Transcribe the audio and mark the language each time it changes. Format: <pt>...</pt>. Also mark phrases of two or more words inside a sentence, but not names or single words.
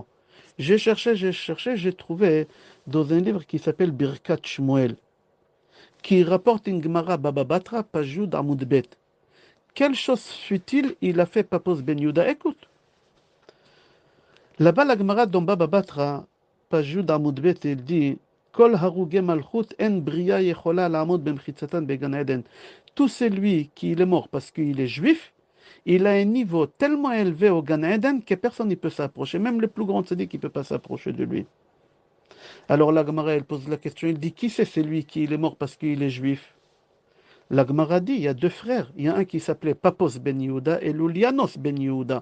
<fr>J'ai cherché, j'ai trouvé dans un livre qui s'appelle Birkat Shmuel, qui rapporte une Gemara Baba Batra, page</fr> <he>י עמוד ב.</he> <fr>Quelle chose fut-il a fait Papos Ben Yehuda? Écoute, là-bas la Gemara dans Baba Batra, page</fr> <he>י עמוד ב,</he> <fr>il dit</fr> <he>כל הרוגי מלכות אין בריה יכולה לעמוד במחיצתן בגן עדן.</he> <fr>Tout celui qui est mort parce qu'il est juif, il a un niveau tellement élevé au Gan Eden que personne ne peut s'approcher. Même le plus grand tzaddik ne peut pas s'approcher de lui. Alors la Gemara, elle pose la question, il dit, qui c'est celui qui est mort parce qu'il est juif? La Gemara dit, il y a 2 frères. Il y a un qui s'appelait Papos Ben Yehuda et Loulianos Ben Yehuda.</fr>